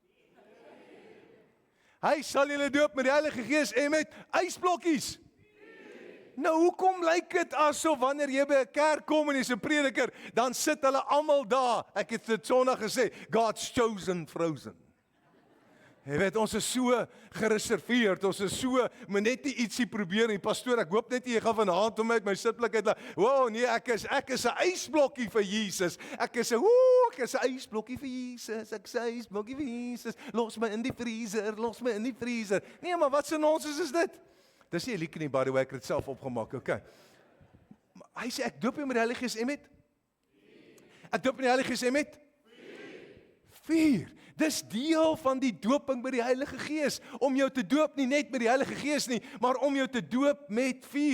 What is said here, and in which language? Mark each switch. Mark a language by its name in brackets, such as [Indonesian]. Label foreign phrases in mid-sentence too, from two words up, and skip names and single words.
[Afrikaans] Hy sal julle doop met die Heilige Gees en met ysblokkies. Nou, hoekom lyk dit asof wanneer jy by 'n kerk kom en jy's 'n prediker, dan sit hulle almal daar. Ek het dit Sondag gesê, [English] God's chosen frozen. [Afrikaans] Jy weet, ons is so gereserveerd, ons is so, moet net nie ietsie probeer nie. Pastoor, ek hoop net jy gaan vanaand om uit my sitplek uit, wow, nee, ek is 'n ysblokkie vir Jesus. Ek is 'n ysblokkie vir Jesus, ek is 'n ysblokkie vir Jesus. Los my in die vriezer. Nee, maar wat 'n nonsens is dit? Dis nie 'n liedjie nie, [English] by the way, [Afrikaans] ek het dit self opgemaak, okay. Hy sê, ek doop jou met die Heilige Gees, en met? Ek doop met die Heilige Gees, en met? 4. Dis deel van die dooping met die Heilige Gees, om jou te doop nie net met die Heilige Gees nie, maar om jou te doop met vuur.